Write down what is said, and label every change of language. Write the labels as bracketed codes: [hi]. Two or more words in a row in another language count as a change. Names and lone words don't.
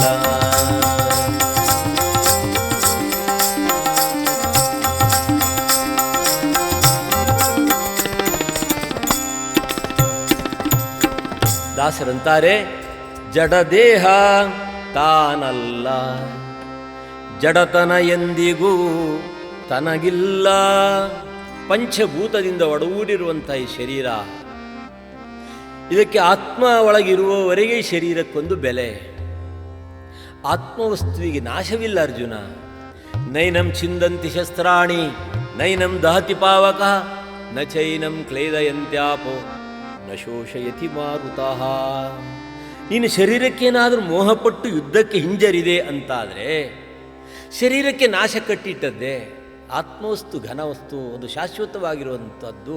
[kn] ದಾಸರಂತಾರೆ, ಜಡದೇಹ ತಾನಲ್ಲ, ಜಡತನ ಎಂದಿಗೂ ತನಗಿಲ್ಲ. ಪಂಚಭೂತದಿಂದ ಒಡಗೂಡಿರುವಂಥ ಈ ಶರೀರ, ಇದಕ್ಕೆ ಆತ್ಮ ಒಳಗಿರುವವರೆಗೆ ಈ ಶರೀರಕ್ಕೊಂದು ಬೆಲೆ. ಆತ್ಮವಸ್ತುವಿಗೆ ನಾಶವಿಲ್ಲ ಅರ್ಜುನ. [sa] ನೈನಂ ಛಿಂದಂತಿ ಶಸ್ತ್ರಾಣಿ ನೈನಂ ದಹತಿ ಪಾವಕ ನ ಚೈನಂ ಕ್ಲೇದಯಂತ್ಯಾಪೋ ನ ಶೋಷಯತಿ ಮಾರುತಃ. [kn] ನೀನು ಶರೀರಕ್ಕೇನಾದರೂ ಮೋಹಪಟ್ಟು ಯುದ್ಧಕ್ಕೆ ಹಿಂಜರಿದೆ ಅಂತಾದರೆ ಶರೀರಕ್ಕೆ ನಾಶ ಕಟ್ಟಿಟ್ಟದ್ದೇ. ಆತ್ಮವಸ್ತು ಘನವಸ್ತು, ಅದು ಶಾಶ್ವತವಾಗಿರುವಂಥದ್ದು.